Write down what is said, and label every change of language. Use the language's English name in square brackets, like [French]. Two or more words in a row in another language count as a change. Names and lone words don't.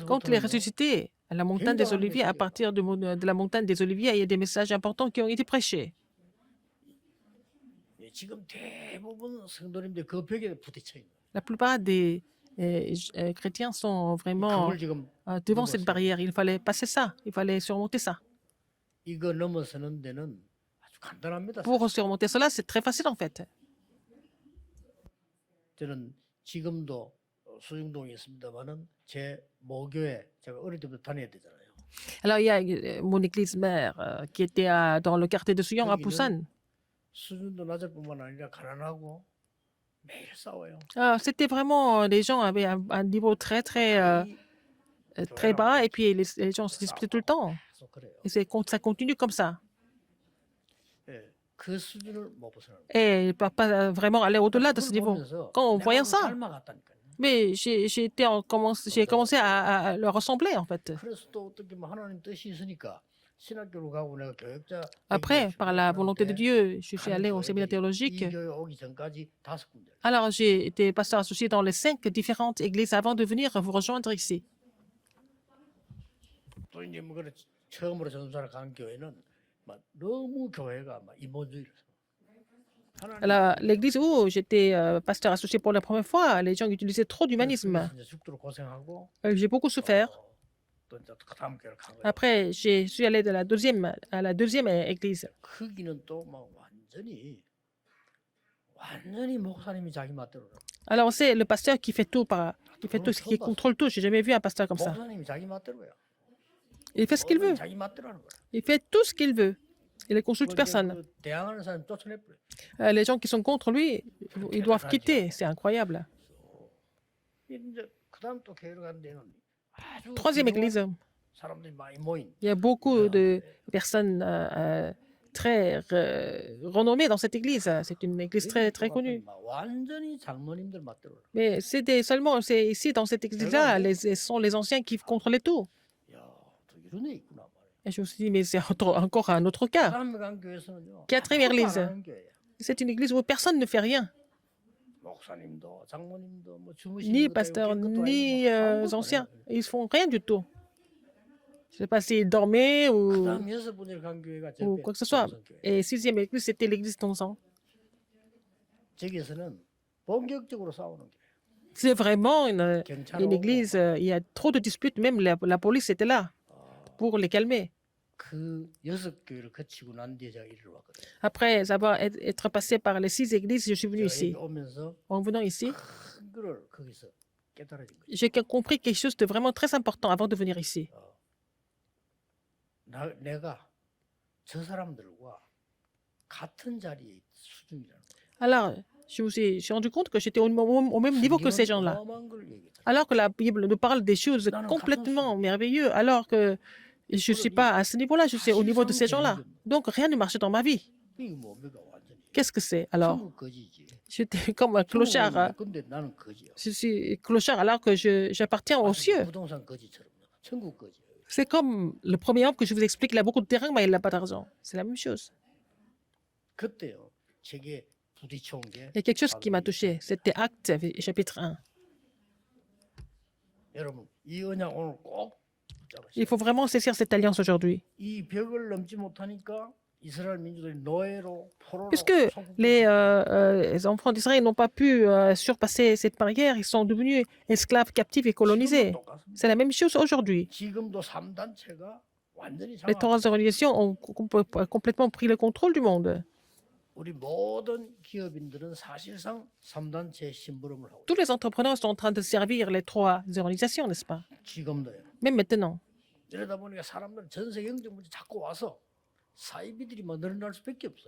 [French] Quand il est ressuscité à la montagne des Oliviers, à partir de la montagne des Oliviers, il y a des messages importants qui ont été prêchés. [Korean] 지금 대부분 성도님들 그 벽에 부딪혀 있는 [French] La plupart des chrétiens sont vraiment [Korean] 그걸 지금 [French] devant cette barrière. Il fallait passer ça, il fallait surmonter ça. [Korean] 이거 넘어서는 데는 아주 간단합니다. [French] Pour surmonter cela, c'est très facile en fait. [Korean] 저는 지금도 수중동에 있습니다만은 제 모교에 제가 어릴 때부터 다녀야 되잖아요. [French] Alors il y a mon église mère qui était dans le quartier de Souillon à Busan. [Korean] 수준도 낮을 뿐만 아니라 가난하고 매일 싸워요. [French] C'était vraiment, les gens avaient un niveau très très bas et puis les gens se disputaient tout le temps. [Korean] 계속 그래요. [French] Et ça continue comme ça. [Korean] 예, 그 수준을 못 벗어나는 거예요. [French] Et ils ne peuvent pas vraiment aller au-delà de ce niveau. Quand on voyait ça, [Korean] 닮아갔다니까요. [French] mais j'ai commencé à leur ressembler en fait. [Korean] 그래서 또 어떻게 뭐 하나님 뜻이 있으니까 신학교로 가고 내가 교육자 [French] Après, par la volonté de Dieu, je suis allé au séminaire théologique. [Korean] 이 교회 오기 전까지 5군데. [French] Alors, j'ai été pasteur associé dans les 5 différentes églises avant de venir vous rejoindre ici. [Korean] 또 이제 뭐 그래 처음으로 전도사를 간 교회는 막 너무 교회가 막 인본주의를. [French] Alors, l'église où j'étais pasteur associé pour la première fois, les gens utilisaient trop d'humanisme. [Korean] 이제 죽도록 고생하고 [French] J'ai beaucoup souffert. [Korean] 또 이제 그 다음 교회를 간 거예요. [French] Après, je suis allé à la deuxième église. [Korean] 크기는 또 막 완전히 목사님이 자기 맛대로. [French] Alors, c'est le pasteur qui fait tout, qui contrôle tout. J'ai jamais vu un pasteur comme ça. [Korean] 목사님이 자기 맛대로야. [French] Il fait ce qu'il veut. [Korean] 자기 맛대로 하는 거야. [French] Il fait tout ce qu'il veut. Il ne consulte personne. [Korean] 그 대항하는 사람 쫓아내버려. [French] Les gens qui sont contre lui, ils doivent quitter. C'est incroyable. [Korean] 이제 그다음 또 교회를 간 데는 아주 [French] Troisième [Korean] 귀중한 [French] église, [Korean] 사람들이 많이 모인 [French] il y a beaucoup de [Korean] 교회인데 [French] personnes très renommées dans cette église. C'est une église [Korean] 여기 [French] très, [Korean] 또 [French] très connue. [Korean] 갔더니 막 완전히 장로님들 맞더라고. [French] Mais seulement, c'est ici, dans cette église-là, ce sont les anciens qui contrôlaient tout. [Korean] 야, 또 이런 애 있구나 말이야. [French] Et je me suis dit, mais c'est encore un autre cas. [Korean] 사람이 간 교회에서는요. [French] Quatrième [Korean] 아무것도 안 [French] église. [Korean] 하는 교회야. [French] C'est une église où personne ne fait rien. [Korean] 목사님도 장모님도 뭐 [French] Ni [Korean] 주무시는 것도 [French] pasteur, [Korean] 아니고 깰 것도 [French] ni [Korean] 아니고 아무것도 안 [French] anciens. [Korean] 해요. [French] Ils font rien du tout. Je ne sais pas s'ils dormaient ou [Korean] 그다음 여섯 분이 간 교회가 [French] ou [Korean] 절대 [French] quoi que ce soit. [Korean] 동성교회. [French] Et sixième église, c'était l'église d'Onsan. [Korean] 저기에서는 본격적으로 싸우는 교회. [French] C'est vraiment une [Korean] 경찰 [French] église, il y a trop de disputes, même la police était là pour les calmer. [Korean] 그 여섯 교회를 거치고 난 뒤에 제가 이리로 왔거든요. [French] Après avoir être passé par les 6 églises, je suis venu [Korean] 제가 [French] ici. [Korean] 여기 오면서 [French] En venant ici, [Korean] 큰 거를 거기서 깨달아진 거죠. [French] j'ai compris quelque chose de vraiment très important avant de venir ici. [Korean] 내가 저 사람들과 같은 자리에 있 수준이라는 거예요. [French] Alors, je me suis rendu compte que j'étais au même niveau que ces gens-là. [Korean] 어마어마한 걸 얘기했잖아요. [French] Alors que la Bible nous parle des choses complètement merveilleuses, alors que je ne suis pas à ce niveau-là, je suis au niveau de ces gens-là. Donc, rien ne marchait dans ma vie. [Korean] 이게 뭡니까 완전히. [French] Qu'est-ce que c'est alors? [Korean] 천국 거지지. [French] J'étais comme un clochard. [Korean] 천국은 근데 나는 거지야. [French] Je suis clochard alors que j'appartiens aux cieux. [Korean] 부동산 거지처럼. 천국 거지. [French] C'est comme le premier homme que je vous explique, il a beaucoup de terrain, mais il n'a pas d'argent. C'est la même chose. [Korean] 그때요. 제게 부딪혀온 게 [French] Il y a quelque chose qui m'a touché. C'était Acte, chapitre 1. [Korean] 여러분 이 언약 오늘 꼭 붙잡으세요. [French] Il faut vraiment saisir cette alliance aujourd'hui. [Korean] 이 벽을 넘지 못하니까 이스라엘 민족들이 노예로 포로로 [French] Puisque les enfants d'Israël n'ont pas pu surpasser cette barrière, ils sont devenus esclaves, captifs et colonisés. C'est la même chose aujourd'hui. [Korean] 지금도 3단체가 완전히 [French] Les trois organisations ont complètement pris le contrôle du monde. [Korean] 우리 모든 기업인들은 사실상 3단체 심부름을 하고 [French] Tous les entrepreneurs sont en train de servir les trois organisations, n'est-ce pas? [Korean] 지금도요. [French] Même maintenant. [Korean] 이러다 보니까 사람들은 전 세계 영적 문제 자꾸 와서 사이비들이 막 늘어날 수밖에 없어요.